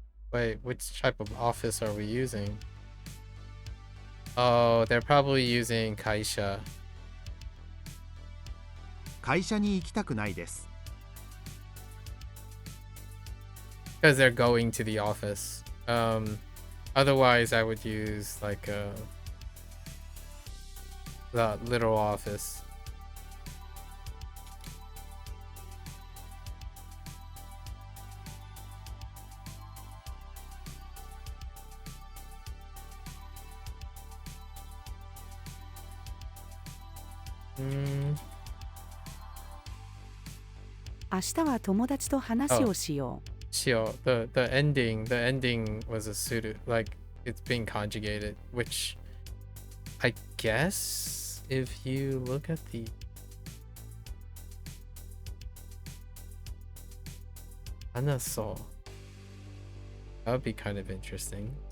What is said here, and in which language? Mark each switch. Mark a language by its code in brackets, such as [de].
[en] Wait, which type of office are we using? Oh, they're probably using 会社。 [ja] 会社に行きたくないです。 [en] Because they're going to the office. Otherwise, I would use like the literal office. Mm, [ja] 明日は友達と話をしよう。 [en] Shio, the ending was a suited, like it's being conjugated, which I guess if you look at the Anaso, that would be kind of interesting.